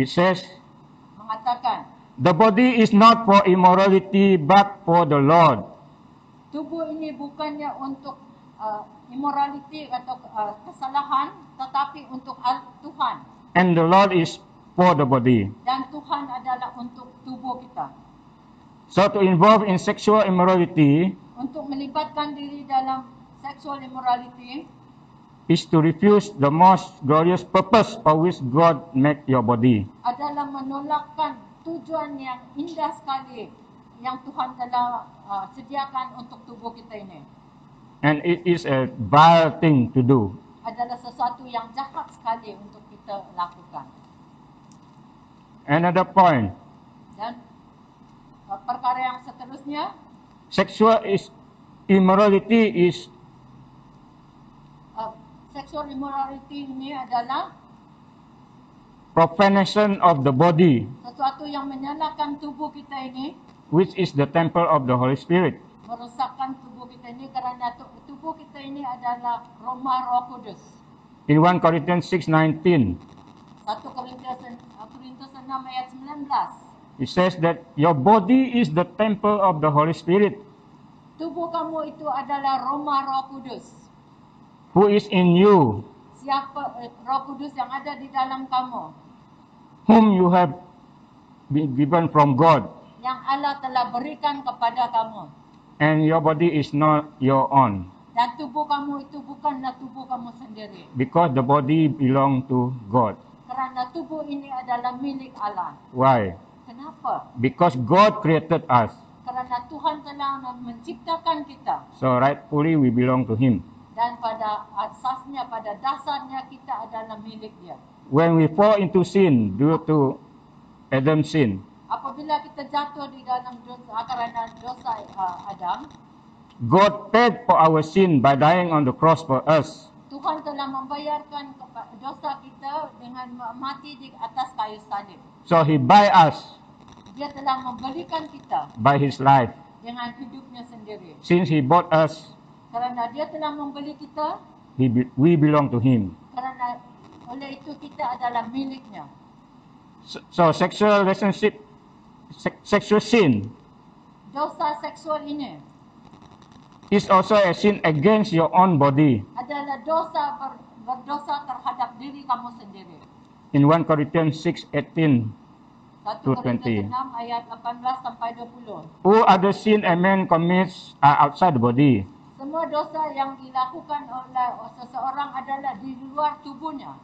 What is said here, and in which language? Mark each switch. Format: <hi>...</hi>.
<en>it says,</en> <ms>mengatakan,</ms> <en>the body is not for immorality but for the Lord,</en> <ms>tubuh ini bukannya untuk immorality atau kesalahan, tetapi untuk Tuhan.</ms> <en>and the Lord is for the body.</en> <ms>Dan Tuhan adalah untuk tubuh kita.</ms> <en>So to involve in sexual immorality</en> <ms>Untuk melibatkan diri dalam</ms> <en>sexual immorality is to refuse the most glorious purpose for which God made your body.</en> <ms>adalah menolakkan tujuan yang indah sekali yang Tuhan telah sediakan untuk tubuh kita ini.</ms> <en>And it is a vile thing to do.</en> <ms>Adalah sesuatu yang jahat sekali untuk kita lakukan.</ms> <en>Another point,</en> <ms>Dan perkara yang seterusnya,</ms> <en>sexual immorality is sexual immorality</en> <ms>ini adalah</ms> <en>profanation of the body,</en> <ms>sesuatu yang menyalahkan tubuh kita ini,</ms> <en>which is the temple of the Holy Spirit.</en> <ms>merosakkan tubuh kita ini kerana tubuh kita ini adalah rumah Roh Kudus.</ms> <en>In 1 Corinthians 6:19,</en> <ms>1 Korintus 6 ayat 19.</ms> <en>it says that your body is the temple of the Holy Spirit,</en> <ms>Tubuh kamu itu adalah rumah Roh Kudus.</ms> <en>who is in you,</en> <ms>Siapa Roh Kudus yang ada di dalam kamu,</ms> <en>whom you have been given from God,</en> <ms>yang Allah telah berikan kepada kamu.</ms> <en>and your body is not your own,</en> <ms>Dan tubuh kamu itu bukanlah tubuh kamu sendiri.</ms> <en>because the body belong to God.</en> <ms>Kerana tubuh ini adalah milik Allah.</ms> <en>Why?</en> <ms>Kenapa?</ms> <en>Because God created us,</en> <ms>Kerana Tuhan telah menciptakan kita.</ms> <en>so rightfully we belong to Him.</en> <ms>Dan pada asasnya, pada dasarnya kita adalah milik Dia.</ms> <en>When we fall into sin due to Adam's sin,</en> <ms>Apabila kita jatuh di dalam dosa kerana dosa Adam,</ms> <en>God paid for our sin by dying on the cross for us.</en> <ms>Tuhan telah membayarkan dosa kita dengan mati di atas kayu salib.</ms> <en>So He buy us</en> <ms>Dia telah membelikan kita</ms> <en>by His life.</en> <ms>dengan hidupnya sendiri.</ms> <en>Since He bought us,</en> <ms>Kerana Dia telah membeli kita,</ms> <en>we belong to Him.</en> <ms>kerana oleh itu kita adalah miliknya.</ms> <en>So sexual relationship, sexual sin</en> <ms>Dosa seksual ini</ms> <en>is also a sin against your own body.</en> <ms>adalah dosa berdosa terhadap diri kamu sendiri.</ms> <en>In 1 Corinthians 6:18,</en> <ms>1 to Korintus 6 ayat 18 sampai 20.</ms> <en>all other sin a man commits are outside the body,</en> <ms>Semua dosa yang dilakukan oleh seseorang adalah di luar tubuhnya.</ms>